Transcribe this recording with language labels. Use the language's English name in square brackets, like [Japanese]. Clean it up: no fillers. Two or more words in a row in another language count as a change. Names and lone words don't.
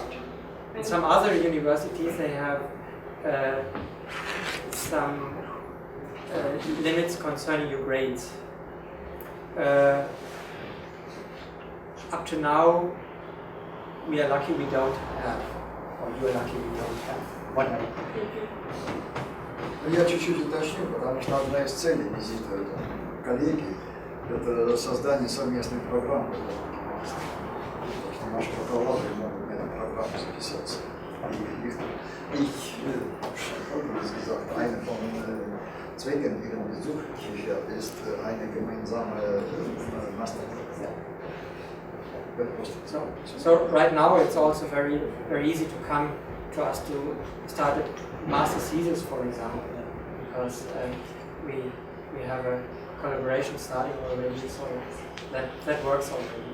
[English] In some other universities, they have some limits concerning your grades. Up to now, we are lucky we don't have, or you are lucky we don't have. Whatever. [Russian] Я чуть-чуть уточню, потому что одна из целей визита коллеги – это создание совместной программы. Потому что наши бакалавры могут на эту программу записаться. [German] Wie gesagt, eine von Zwecken ihren Besuch hier ist eine gemeinsame Masterprogramm. [English] So right now it's also very easy to come to us to start a master thesis, for example, because we have a collaboration starting already, so that works already.